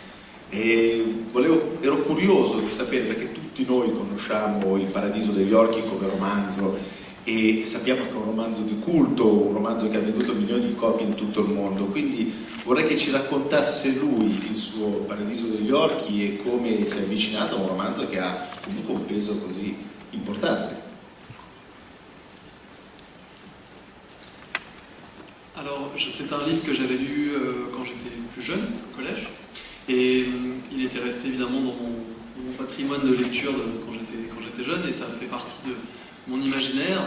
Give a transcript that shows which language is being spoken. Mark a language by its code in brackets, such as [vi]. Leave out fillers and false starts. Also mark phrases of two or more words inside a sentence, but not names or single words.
[it] Ero curioso di sapere, perché tutti noi conosciamo Il Paradiso degli Orchi come romanzo e sappiamo che è un romanzo di culto, un romanzo che ha venduto milioni di copie in tutto il mondo, quindi vorrei che ci raccontasse lui il suo Paradiso degli Orchi e come si è avvicinato a un romanzo che ha comunque un peso così importante. [fr] Alors, c'est un livre que j'avais lu quand j'étais plus jeune, au collège, et il était resté évidemment dans mon patrimoine de lecture quand j'étais jeune, et ça fait partie de mon imaginaire.